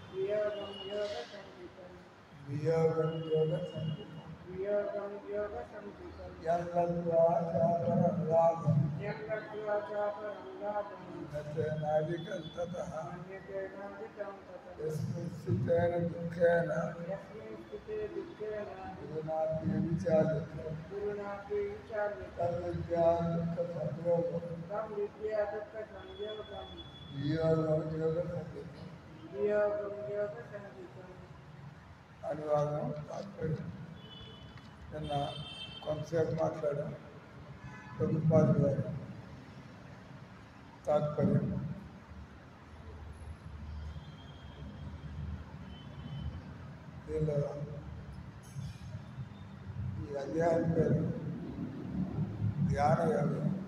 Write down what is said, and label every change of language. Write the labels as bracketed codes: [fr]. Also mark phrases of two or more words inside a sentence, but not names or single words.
[sa] यं लब्ध्वा चापरं लाभं मन्यते नाधिकं ततः यस्मिन् स्थितेन दुःखेन गुरुणापि विचार्यते तद्विद्या दुःखसंयोगं वियोगं योगसंज्ञितम् [te] అనువాదం తాత్పర్యం నిన్న కొంతసేపు మాట్లాడాం ప్రభుపాదుల వారి తాత్పర్యం దీనిలో ఈ అధ్యాయం పేరు ధ్యాన యోగం.